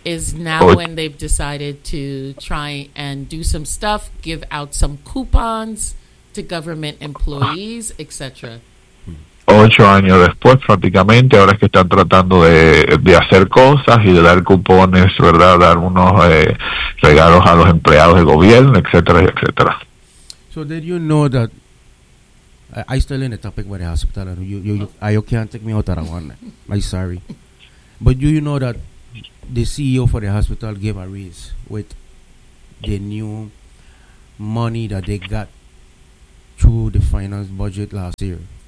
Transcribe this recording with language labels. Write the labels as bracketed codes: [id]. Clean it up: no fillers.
[en] is now when they've decided to try and do some stuff, give out some coupons to government employees, etc. [es] 8 años después prácticamente, ahora es que están tratando de hacer cosas y de dar cupones, ¿verdad?, dar unos regalos a los empleados del gobierno, etcétera, etcétera. [en] So did you know that I still in the topic with the hospital? You can't take me out of that one. I'm sorry. But do you know that the CEO for the hospital gave a raise with the new money that they got through the finance budget last year?